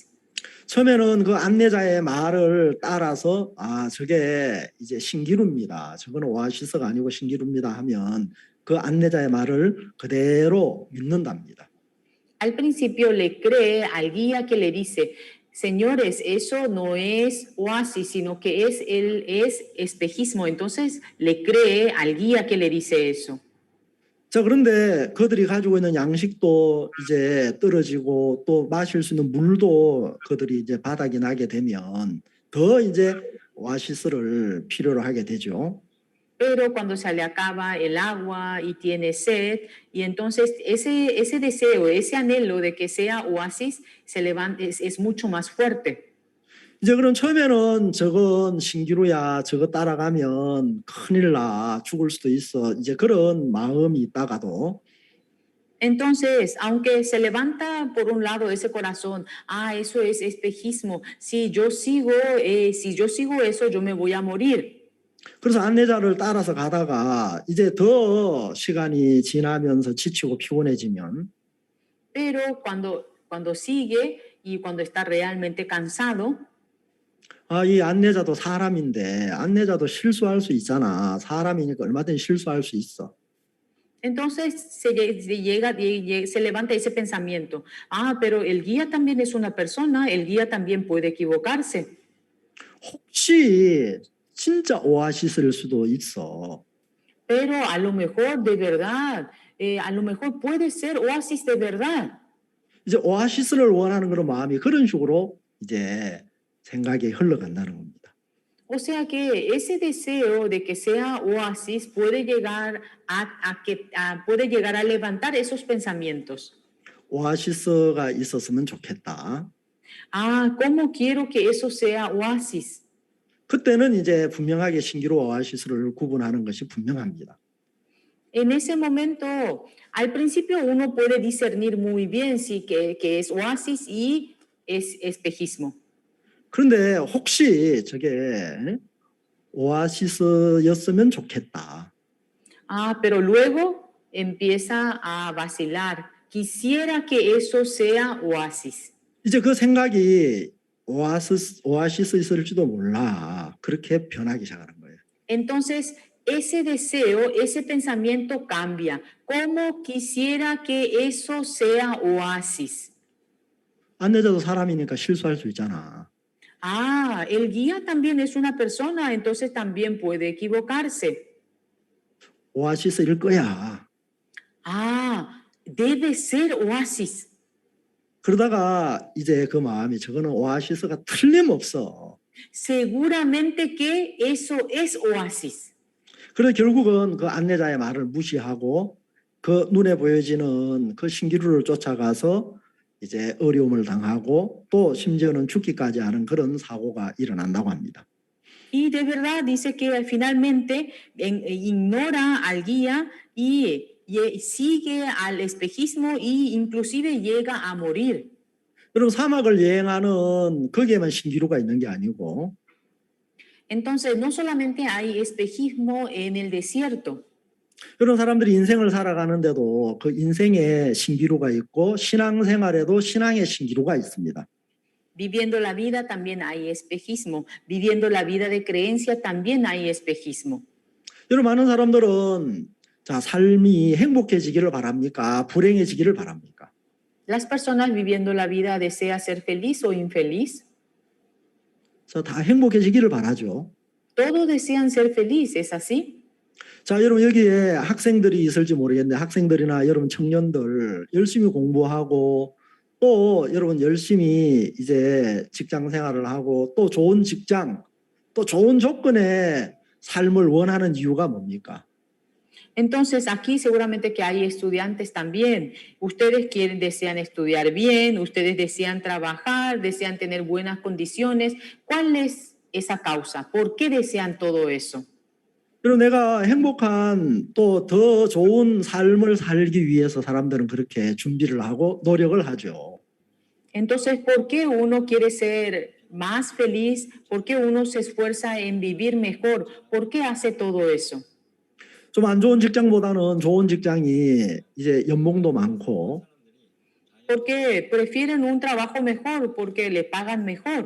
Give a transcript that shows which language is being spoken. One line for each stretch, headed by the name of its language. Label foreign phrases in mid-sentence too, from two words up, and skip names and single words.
Korean: 처음에는 그 안내자의 말을 따라서 아 저게 이제 신기루입니다. 저거는 오아시스가 아니고 신기루입니다 하면 그 안내자의 말을 그대로 믿는답니다.
Spanish: Al principio le cree al guía que le dice, señores, eso no es oasis, sino que es espejismo. Entonces le cree al guía que le dice eso.
Korean: 자 그런데 그들이 가지고 있는 양식도 이제 떨어지고 또 마실 수 있는 물도 그들이 이제 바닥이 나게 되면 더 이제 오아시스를 필요로 하게 되죠.
Spanish: Pero cuando se le acaba el agua y tiene sed, y entonces ese deseo, ese anhelo de que sea oasis, se levanta, es mucho más fuerte.
Korean: 이제 그럼 처음에는 저건 신기루야 저거 따라가면 큰일 나 죽을 수도 있어 이제 그런 마음이 있다가도
Spanish: Entonces, aunque se levanta por un lado ese corazón, eso es espejismo. Si yo sigo eso, yo me voy a morir.
Korean: 그래서 안내자를 따라서 가다가 이제 더 시간이 지나면서 지치고 피곤해지면
Spanish: Pero cuando sigue y cuando está realmente cansado,
Korean: 이 안내자도 사람인데 안내자도 실수할 수 있잖아. 사람이니까 얼마든지 실수할 수 있어.
Spanish: entonces se levanta ese pensamiento. Pero el guía también es una persona, el guía también puede equivocarse.
Korean: 혹시 진짜 오아시스일 수도 있어.
Spanish: Pero a lo mejor de verdad, a lo mejor puede ser oasis de verdad.
Korean: 이제 오아시스를 원하는 그런 마음이 그런 식으로 이제 생각이 흘러간다는 겁니다.
Spanish: O sea que ese deseo de que sea oasis puede llegar puede llegar a levantar esos pensamientos.
Korean: 오아시스가 있었으면 좋겠다.
Spanish: ¿Cómo quiero que eso sea oasis?
Korean: 그때는 이제 분명하게 신기루 오아시스를 구분하는 것이 분명합니다.
Spanish: En ese momento, al principio uno puede discernir muy bien si que es oasis y es espejismo.
Korean: 그런데 혹시 저게 오아시스였으면 좋겠다.
Spanish: Ah, pero luego empieza a vacilar. Quisiera que eso sea oasis.
Korean: 이제 그 생각이 오아시스였을지도 몰라. 그렇게 변하기 시작하는 거예요.
Spanish: Entonces, ese deseo, ese pensamiento cambia. ¿Cómo quisiera que eso sea oasis?
Korean: 안내자도 사람이니까 실수할 수 있잖아.
Spanish: Ah, el guía también es una persona, entonces también puede equivocarse.
Korean: 오아시스일 거야.
Spanish: Ah, debe ser oasis.
Korean: 그러다가 이제 그 마음이 저거는 오아시스가 틀림없어.
Spanish: Seguramente que eso es oasis.
Korean: 그래서 결국은 그 안내자의 말을 무시하고 그 눈에 보여지는 그 신기루를 쫓아가서 이제 어려움을 당하고 또 심지어는 죽기까지 하는 그런 사고가 일어난다고 합니다.
Spanish: Y de verdad dice que finalmente ignora al guía y sigue al espejismo e inclusive llega a morir.
Korean: 여러분 사막을 여행하는 거기에만 신기루가 있는 게 아니고
Spanish: Entonces, no solamente hay espejismo en el desierto.
Korean: 여러분 사람들이 인생을 살아가는데도 그 인생에 신기루가 있고 신앙생활에도 신앙의 신기루가 있습니다.
Spanish: Viviendo la vida también hay espejismo. Viviendo la vida de creencia también hay espejismo.
Korean: 여러분 많은 사람들은 자 삶이 행복해지기를 바랍니까? 불행해지기를 바랍니까?
Spanish: Las personas viviendo la vida desea ser feliz o infeliz.
Korean: 다 행복해지기를 바라죠.
Spanish: Todos desean ser feliz, ¿es así?
Korean: 자, 여러분 여기에 학생들이 있을지 모르겠는데 학생들이나 여러분 청년들 열심히 공부하고 또 여러분 열심히 이제 직장 생활을 하고 또 좋은 직장, 또 좋은 조건의 삶을 원하는 이유가 뭡니까?
Spanish: Entonces, aquí seguramente que hay estudiantes también. Ustedes desean estudiar bien, ustedes desean trabajar, desean tener buenas condiciones. ¿Cuál es esa causa? ¿Por qué desean todo eso?
Korean: 그리고 내가 행복한 또 더 좋은 삶을 살기 위해서 사람들은 그렇게 준비를 하고 노력을 하죠.
Spanish: Entonces, ¿por qué uno quiere ser más feliz? ¿Por qué uno se esfuerza en vivir mejor? ¿Por qué hace todo eso?
Korean: 좀 안 좋은 직장보다는 좋은 직장이 이제 연봉도 많고
Spanish: Porque prefieren un trabajo mejor, porque le pagan mejor.